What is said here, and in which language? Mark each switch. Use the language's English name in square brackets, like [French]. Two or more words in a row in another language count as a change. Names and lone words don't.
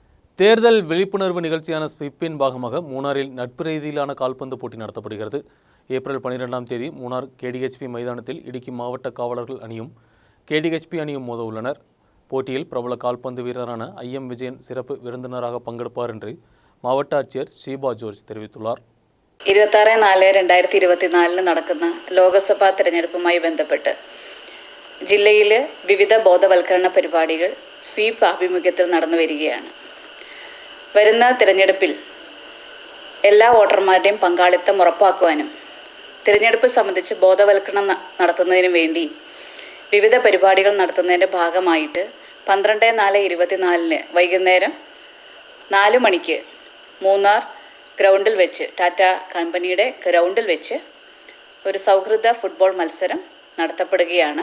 [Tamil] தேர்தல் விழிப்புணர்வு நிகழ்ச்சியான ஸ்வீப்பின் பாகமாக மூணாரில் நட்பு ரீதியிலான கால்பந்து போட்டி நடத்தப்படுகிறது. ஏப்ரல் 12ஆம் தேதி மூணார் KDHP மைதானத்தில் இடுக்கி மாவட்ட காவலர்கள் அணியும் KDHP அணியும் மோத உள்ளனர். போட்டியில் பிரபல கால்பந்து வீரரான IM விஜயன் சிறப்பு விருந்தினராக பங்கெடுப்பார் என்று மாவட்ட ஆட்சியர் ഷീബ ജോർജ് தெரிவித்துள்ளார். [Malayalam] 26/4/2024 നടക്കുന്ന ലോകസഭാ തെരഞ്ഞെടുപ്പുമായി ബന്ധപ്പെട്ട് ജില്ലയിൽ വിവിധ ബോധവൽക്കരണ പരിപാടികൾ സ്വീപ്പ് ആഭിമുഖ്യത്തിൽ നടന്നു വരികയാണ്. വരുന്ന തിരഞ്ഞെടുപ്പിൽ എല്ലാ വോട്ടർമാരുടെയും പങ്കാളിത്തം ഉറപ്പാക്കുവാനും തിരഞ്ഞെടുപ്പ് സംബന്ധിച്ച് ബോധവൽക്കരണം നടത്തുന്നതിനും വേണ്ടി വിവിധ പരിപാടികൾ നടത്തുന്നതിൻ്റെ ഭാഗമായിട്ട് 12/4/24 വൈകുന്നേരം 4 മണിക്ക് മൂന്നാർ ഗ്രൗണ്ടിൽ വെച്ച് ടാറ്റ കമ്പനിയുടെ ഗ്രൗണ്ടിൽ വെച്ച് ഒരു സൗഹൃദ ഫുട്ബോൾ മത്സരം നടത്തപ്പെടുകയാണ്.